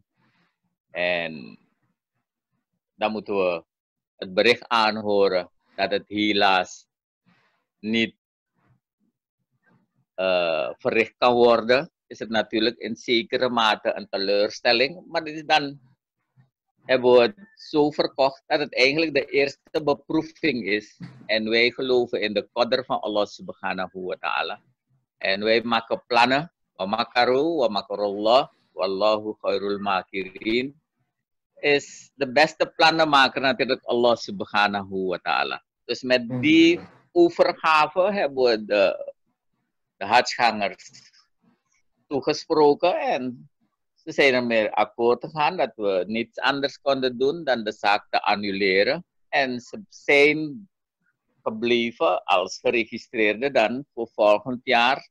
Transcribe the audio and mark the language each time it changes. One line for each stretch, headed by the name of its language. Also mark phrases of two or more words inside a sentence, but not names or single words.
Dutch: En dan moeten we het bericht aanhoren dat het helaas niet verricht kan worden. Is het natuurlijk in zekere mate een teleurstelling. Maar dit is dan, hebben we het zo verkocht dat het eigenlijk de eerste beproeving is. En wij geloven in de qadr van
Arabic: الله سبحانه وتعالى.
Dutch: En wij maken plannen.
Arabic: ومكروا ومكر الله والله خير الماكرين.
Dutch: Is de beste plannen maken natuurlijk
Arabic: الله سبحانه وتعالى.
Dutch: Dus met die overgave hebben we de hajjgangers toegesproken. En ze zijn ermee akkoord gegaan dat we niets anders konden doen dan de zaak te annuleren. En ze zijn gebleven als geregistreerde dan voor volgend jaar.